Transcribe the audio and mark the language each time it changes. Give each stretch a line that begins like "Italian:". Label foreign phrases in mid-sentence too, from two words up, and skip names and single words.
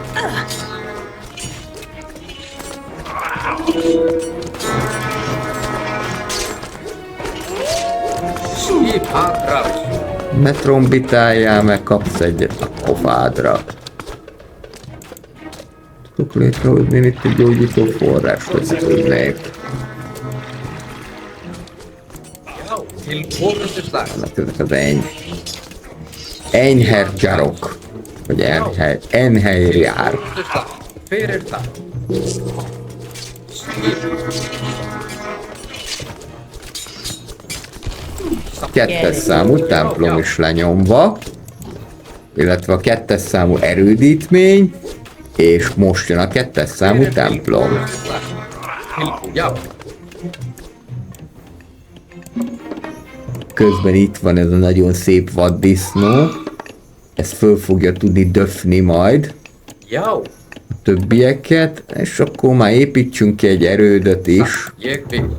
Icelandic: Skip aðrás.
Hungarian: Ne trombitáljál, meg kapsz egyet a pofádra. Tudok létrehozni itt egy gyógyító forrást, hogy tudnék.
Icelandic: Já. Til forustuslag.
Hungarian: Vannak ezek az enyhergyarok, vagy enhelyjár.
Icelandic: Forustuslag. Hver er það? Skip.
Hungarian: Kettes számú templom is lenyomva, illetve a kettes számú erődítmény, és most jön a kettes számú templom.
Icelandic: Tilbúin. Já.
Hungarian: Közben itt van ez a nagyon szép vaddisznó, ezt föl fogja tudni döfni majd
Icelandic: Já.
Hungarian: a többieket, és akkor már építsünk ki egy erődöt is,
Icelandic: Ég vil.